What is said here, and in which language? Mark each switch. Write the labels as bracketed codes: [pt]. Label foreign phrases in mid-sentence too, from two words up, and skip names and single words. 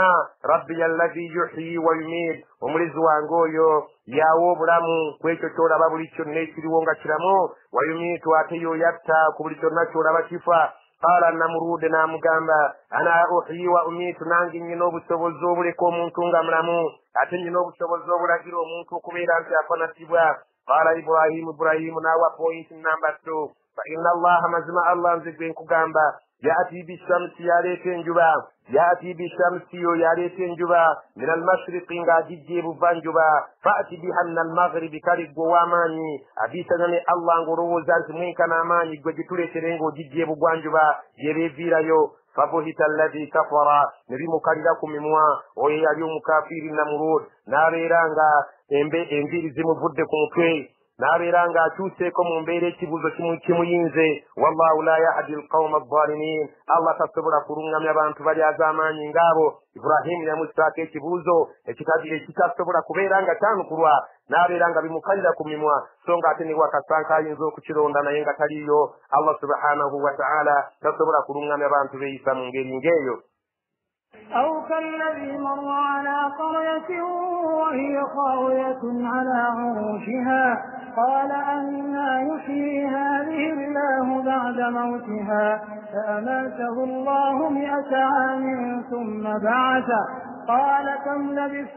[ar] ربي الذي يحيي ويميت, [lg] omulezi wange oyo yawa obulamu ku ekyo kyolaba buli kyonna ekiriwo nga kiramu, [ar] ويميت [lg] ate yoyatta ku buli kyonna kyolaba kifa. qala namurude n'amugamba [ar] أنا أحيي وأميت, [lg] nange nyina obusobozi obuleka omuntu nga mulamu, ate nyina obusobozi obulagira omuntu okubeera nti afanatibwa. qala Ibrahimu n'awa [en] point number [lg] 2, [ar] fa inna allaha, [lg] mazima Allah nze gwe nkugamba, [ar] يأتي بالشمس, [lg] yaleeta enjuba, [ar] يأتي بالشمس [lg] yo yaleeta enjuba [ar] من المشرق [lg] nga agijja ebuvanjuba, [ar] فأت بها من المغرب, [lg] kale gwe ow'amaanyi abisanya ne Allah ng'olowooza nti mwenkana amaanyi gwe gituleetere ng'ogijja ebugwanjuba yebeeviirayo. [ar] فبهت الذي كفر, [lg] ne bimukalira ku mimwa oyo yali omukafiiri Namurud, n'abeera nga enviiri zimuvudde ku mutwe, n'abeera ng'akyuseeko mu mbeera ekibuzo kimuyinze. [ar] والله لا يهدي القوم الظالمين, [lg] Allah tasobola kulungamya abantu bali az'amaanyi ng'abo. Ibrahimu yamussaako ekibuuzo ekitasobola kubeera nga kyanukulwa, n'abeera nga bimukalira ku mimwa, so ng'ate ne wakasanka ayinza okukironda naye nga taliyo. [ar] الله سبحانه وتعالى [lg] tasobola kulungamya abantu beeyisa mu ngeri ng'eyo. [ar] أو كالذي مر على قرية وهي خاوية على عروشها قال أنى يحيي هذه الله بعد موتها فأماته الله 100 عام ثم بعثه قال كم لبثت؟